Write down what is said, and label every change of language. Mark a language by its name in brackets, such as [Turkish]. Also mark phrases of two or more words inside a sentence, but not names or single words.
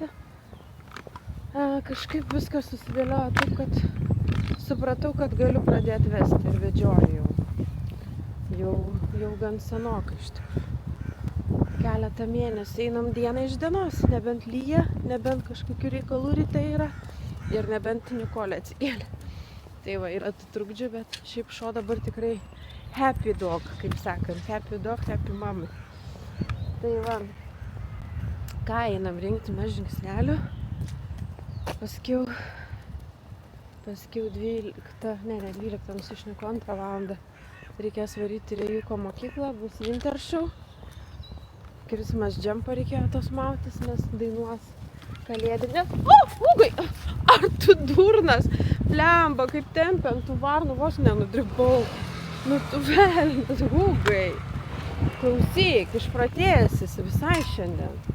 [Lithuanian] Kažkaip viskas susidėliojo taip, kad supratau, kad galiu pradėti vesti ir vedžioju jau gan senokai iš tikrųjų. Keletą mėnesių einam dieną iš dienos, nebent lyja, nebent kažkokių reikalų ryte yra ir nebent Nikolė atsikėlė. Tai va, yra tų trukdžių, bet šiaip šuo dabar tikrai [English] happy dog, [Lithuanian] kaip sakant, [English] happy dog, happy mommy. [Lithuanian] Tai va, ką einam rinkti mes žingsnelių. Paskiau 12, ne 12, nusišneku 2 valandą. Reikės varyti į Rėjuko mokyklą, bus [English] winter show. Christmas jumpą [Lithuanian] reikėjo tos mautis, nes dainuos kalėdinė. O, Hugai, ar tu durnas? Blemba, kaip tempia ant tų varnų, vos nenudribau. Nu tu velnias, Hugai. Klausyk, išpratėjęs visai šiandien.